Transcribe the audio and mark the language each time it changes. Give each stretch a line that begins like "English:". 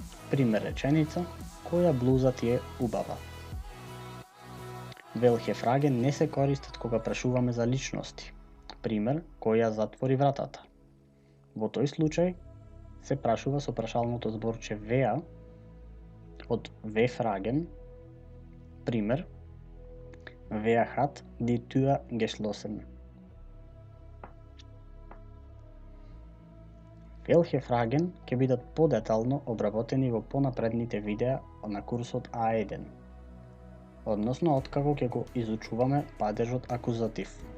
Macedonian: Пример реченица, која блуза ти е убава. Welche Fragen не се користат кога прашуваме за личности. Пример, која затвори вратата. Во тој случај се прашува со прашалното зборче wer од wer fragen.
German: Пример, wer hat die Tür geschlossen.
Macedonian: Welche Fragen ќе бидат подетално обработени во понапредните видеа на курсот А1, односно откако ќе го изучуваме падежот акузатив.